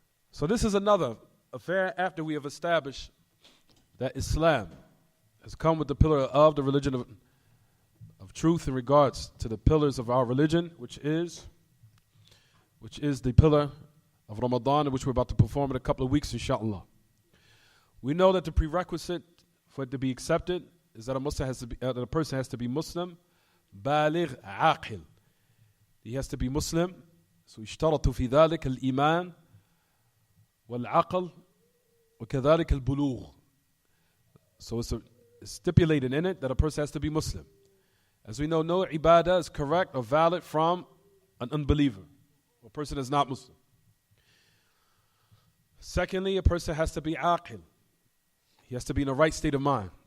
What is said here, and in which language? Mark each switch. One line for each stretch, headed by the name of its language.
English: So this is another affair after we have established that Islam has come with the pillar of the religion of truth in regards to the pillars of our religion, which is the pillar of Ramadan, which we're about to perform in a couple of weeks, inshallah. We know that the prerequisite for it to be accepted is that a person has to be Muslim, baligh aqil. He has to be Muslim.
Arabic: So اشترط في ذلك الإيمان والعقل وكذلك البلوغ.
English: So it's stipulated in it that a person has to be Muslim. As we know, no ibadah is correct or valid from an unbeliever, a person is not Muslim. Secondly, a person has to be aqil. He has to be in the right state of mind.